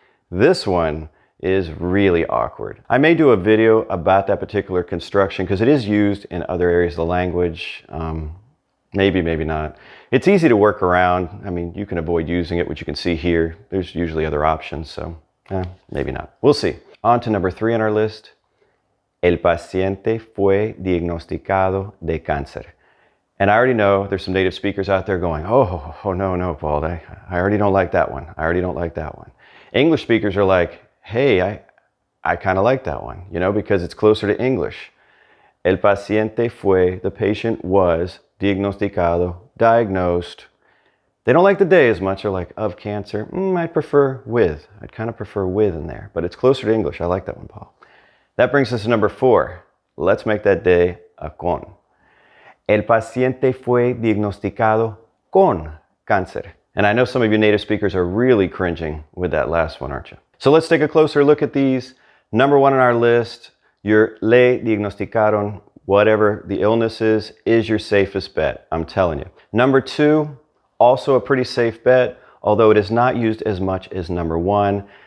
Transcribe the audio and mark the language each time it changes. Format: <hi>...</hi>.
<en>This one is really awkward. I may do a video about that particular construction because it is used in other areas of the language. Maybe, maybe not. It's easy to work around. I mean, you can avoid using it, which you can see here. There's usually other options, so maybe not. We'll see. On to number 3 on our list.</en> <es>El paciente fue diagnosticado de cáncer.</es> <en>And I already know there's some native speakers out there going, oh no, Paul, I already don't like that one. I already don't like that one. English speakers are like, hey, I kind of like that one, you know, because it's closer to English.</en> <es>El paciente fue,</es> <en>the patient was, diagnosticado, diagnosed. They don't like the de as much. They're like, of cancer. I'd prefer with. I'd kind of prefer with in there, but it's closer to English. I like that one, Paul. That brings us to number 4. Let's make that de Aquon.</en> <es>El paciente fue diagnosticado con cáncer.</es> <en>And I know some of you native speakers are really cringing with that last one, aren't you? So let's take a closer look at these. Number 1 on our list, your</en> <es>le diagnosticaron,</es> <en>whatever the illness is your safest bet. I'm telling you. Number 2, also a pretty safe bet, although it is not used as much as number 1.</en>